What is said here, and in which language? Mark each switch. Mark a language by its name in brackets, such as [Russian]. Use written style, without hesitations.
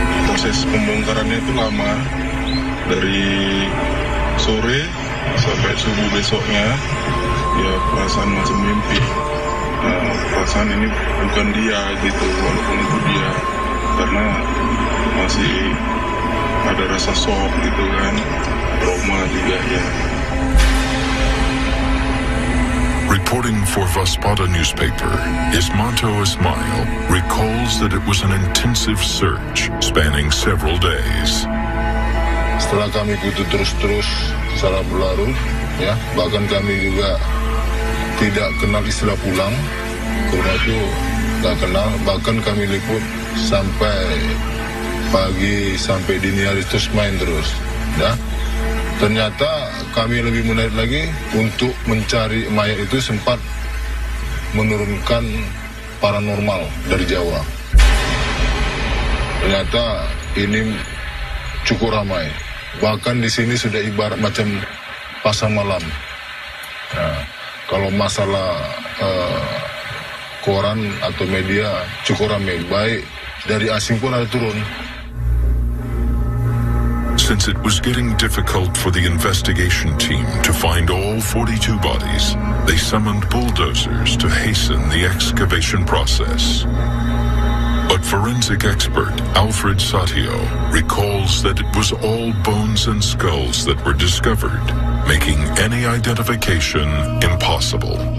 [Indonesian] Proses pembongkarannya itu lama. Dari sore sampai subuh besoknya. Ya perasaan macam mimpi. Perasaan ini bukan dia gitu, walaupun itu dia, karena masih ada rasa shock gitu kan, trauma juga ya. [English] Reporting for Vaspada newspaper, Ismanto Ismail recalls that it was an intensive search spanning several days. [Indonesian] Setelah kami butuh terus-terus secara berlarut, ya, bahkan kami juga tidak kenal istilah pulang. ke rumah itu nggak kenal, bahkan kami liput sampai pagi sampai dini hari terus main terus. Ya. Ternyata kami lebih menarik lagi untuk mencari mayat itu sempat menurunkan paranormal dari Jawa. Ternyata ini cukup ramai. Bahkan di sini sudah ibarat macam pasar malam. Nah, kalau masalah koran atau media cukup ramai, baik dari asing pun ada turun. [English] Since it was getting difficult for the investigation team to find all 42 bodies, they summoned bulldozers to hasten the excavation process. But forensic expert Alfred Satio recalls that it was all bones and skulls that were discovered, making any identification impossible.